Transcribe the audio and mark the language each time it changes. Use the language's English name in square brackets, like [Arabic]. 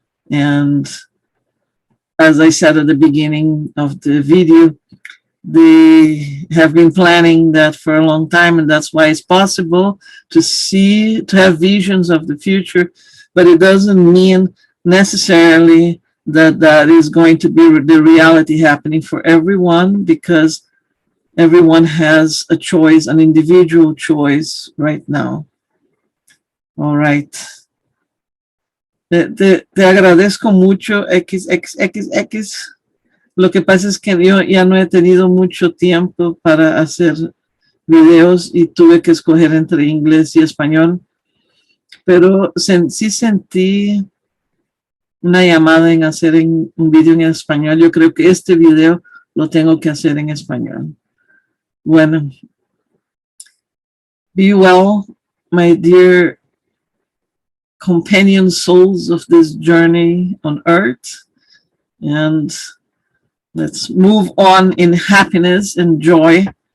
[English] And as I said at the beginning of the video, they have been planning that for a long time, and that's why it's possible to have visions of the future, but it doesn't mean necessarily that that is going to be the reality happening for everyone, because everyone has a choice, an individual choice right now. All right. [Spanish] Te agradezco mucho, XXXX. Lo que pasa es que yo ya no he tenido mucho tiempo para hacer videos y tuve que escoger entre inglés y español, pero sí sentí una llamada en hacer un video en español. Yo creo que este video lo tengo que hacer en español. [English] Bueno, be well, my dear companion souls of this journey on earth, and let's move on in happiness and joy.